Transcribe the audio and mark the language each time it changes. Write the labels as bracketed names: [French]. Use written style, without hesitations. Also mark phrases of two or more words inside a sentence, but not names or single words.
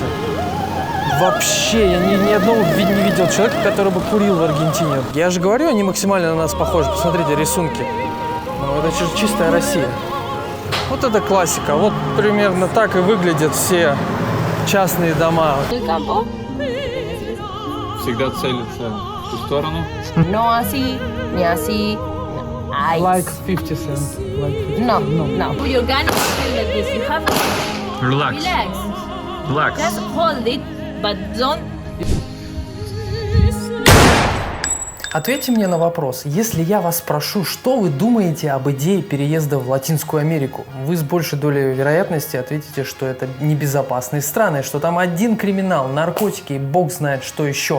[Russian] Вообще, я ни одного не видел человека, который бы курил в Аргентине. Я же говорю, они максимально на нас похожи. Посмотрите, рисунки. Ну, это чистая Россия. Вот это классика. Вот примерно так и выглядят все частные дома. Всегда целится в ту сторону. [Spanish] No así, ni así. Ay. [English] Like 50 cent. Like 50. [Spanish] No, no. [English] Your gun is still like this. You have to Relax. relax. Relax. Just hold it, but don't. [Russian] Ответьте мне на вопрос. Если я вас спрошу, что вы думаете об идее переезда в Латинскую Америку, вы с большей долей вероятности ответите, что это небезопасные страны, что там один криминал, наркотики и бог знает что еще.